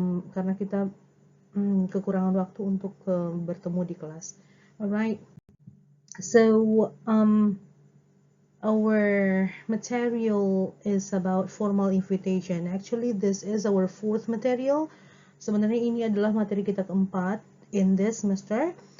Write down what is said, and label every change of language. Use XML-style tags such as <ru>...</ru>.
<id>Karena kita kekurangan waktu untuk bertemu di kelas.</id> <en>Alright, so our material is about formal invitation. Actually, this is our fourth material.</en> <id>Sebenarnya ini adalah materi kita keempat</id> <en>in this semester.</en>